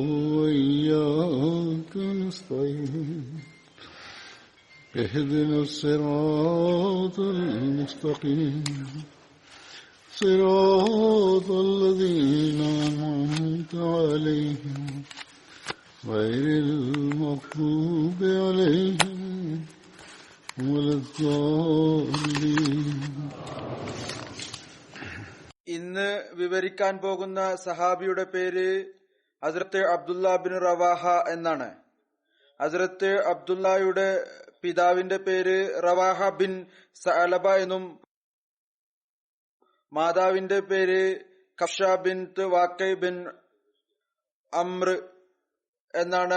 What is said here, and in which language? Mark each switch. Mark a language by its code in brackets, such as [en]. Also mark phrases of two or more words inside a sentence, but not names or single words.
[ar] وإياك نستعين اهدنا الصراط المستقيم صراط الذين أنعمت عليهم غير المغضوب عليهم ولا الضالين. [ml] ഇന്ന് വിവരിക്കാൻ പോകുന്ന സഹാബിയുടെ പേര് ഹസ്രത്ത് അബ്ദുല്ല ബിൻ റവാഹ എന്നാണ്. ഹസ്രത്ത് അബ്ദുല്ലയുടെ പിതാവിന്റെ പേര് റവാഹ ബിൻ സഅലബ എന്നും മാതാവിന്റെ പേര് കഫ്ഷ ബിൻത് വാക്കൈ ബിൻ അമ്ര എന്നാണ്.